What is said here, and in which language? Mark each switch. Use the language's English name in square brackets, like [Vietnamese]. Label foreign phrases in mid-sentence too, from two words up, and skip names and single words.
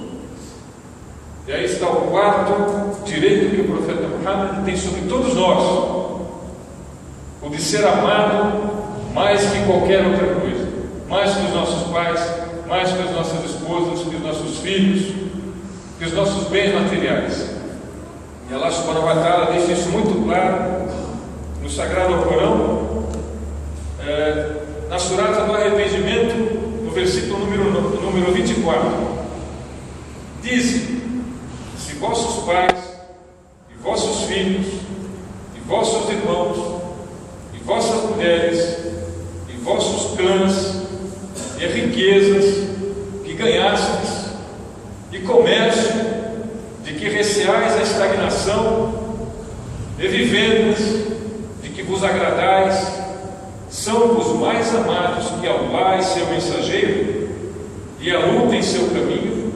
[Portuguese] E aí está o quarto direito que o profeta Muhammad tem sobre todos nós: o de ser amado mais que qualquer outra coisa, mais que os nossos pais, mais que as nossas esposas, que os nossos filhos, que os nossos bens materiais. E [Arabic] الله سبحانه وتعالى [Portuguese] deixa isso muito claro no Sagrado Corão, na Surata do Arrependimento, no versículo número 24. Diz: se vossos pais, e vossos filhos, e vossos irmãos, e vossas mulheres, e vossos clãs, e riquezas que ganhastes, e comércio de que receais a estagnação, e vivendas de que vos agradais, são-vos mais amados que Allah e seu mensageiro, e a luta em seu caminho.